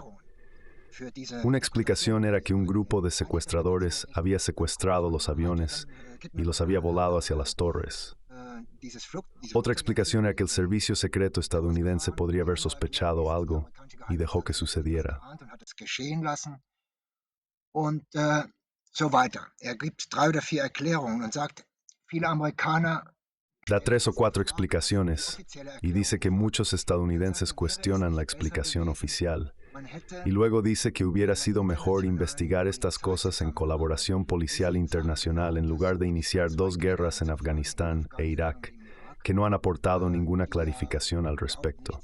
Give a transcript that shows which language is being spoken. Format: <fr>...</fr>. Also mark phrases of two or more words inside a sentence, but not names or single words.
<es>Una explicación era que un grupo de secuestradores había secuestrado los aviones y los había volado hacia las torres. Otra explicación era que el servicio secreto estadounidense podría haber sospechado algo y dejó que sucediera.</es> <de>Und so weiter. Gibt 3 oder 4 Erklärungen und sagt, viele Amerikaner.</de> <es>Da 3 o 4 explicaciones y dice que muchos estadounidenses cuestionan la explicación oficial. Y luego dice que hubiera sido mejor investigar estas cosas en colaboración policial internacional en lugar de iniciar 2 guerras en Afganistán e Irak, que no han aportado ninguna clarificación al respecto.</es>